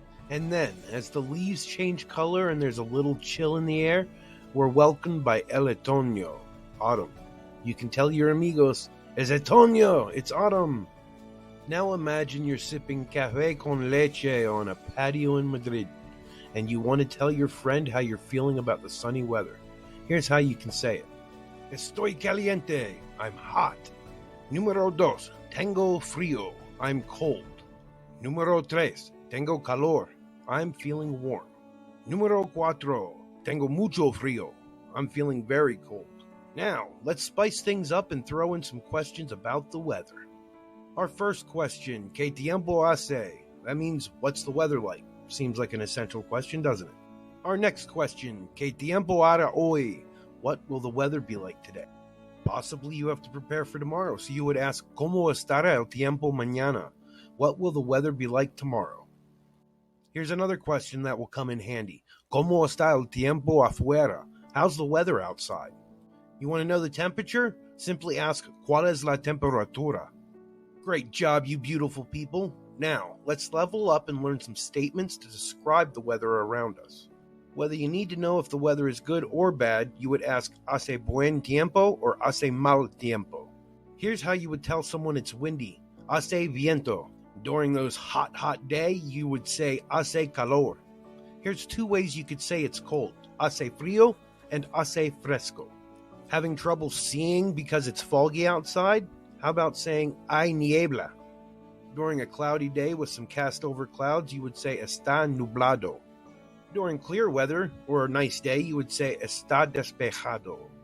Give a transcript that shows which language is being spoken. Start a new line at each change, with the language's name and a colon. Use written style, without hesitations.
English: And then, as the leaves change color and there's a little chill in the air, we're welcomed by el otoño, autumn. You can tell your amigos,
Spanish: es otoño,
English: it's autumn. Now imagine you're sipping café con leche on a patio in Madrid, and you want to tell your friend how you're feeling about the sunny weather. Here's how you can say it.
Spanish: Estoy caliente,
English: I'm hot.
Spanish: Número dos, tengo frío,
English: I'm cold.
Spanish: Número tres, tengo calor,
English: I'm feeling warm.
Spanish: Número cuatro, tengo mucho frío,
English: I'm feeling very cold. Now, let's spice things up and throw in some questions about the weather. Our first question,
Spanish: ¿Qué tiempo hace?
English: That means, what's the weather like? Seems like an essential question, doesn't it? Our next question,
Spanish: ¿Qué tiempo hará hoy?
English: What will the weather be like today? Possibly you have to prepare for tomorrow, so you would ask,
Spanish: ¿Cómo estará el tiempo mañana?
English: What will the weather be like tomorrow? Here's another question that will come in handy.
Spanish: ¿Cómo está el tiempo afuera?
English: How's the weather outside? You want to know the temperature? Simply ask,
Spanish: ¿Cuál es la temperatura?
English: Great job, you beautiful people. Now, let's level up and learn some statements to describe the weather around us. Whether you need to know if the weather is good or bad, you would ask,
Spanish: ¿Hace buen tiempo
English: or
Spanish: hace mal tiempo?
English: Here's how you would tell someone it's windy.
Spanish: Hace viento.
English: During those hot days, you would say,
Spanish: Hace calor.
English: Here's two ways you could say it's cold.
Spanish: Hace frío and hace fresco.
English: Having trouble seeing because it's foggy outside? How about saying,
Spanish: hay niebla?
English: During a cloudy day with some cast over clouds, you would say,
Spanish: Está nublado.
English: During clear weather or a nice day, you would say,
Spanish: Está despejado.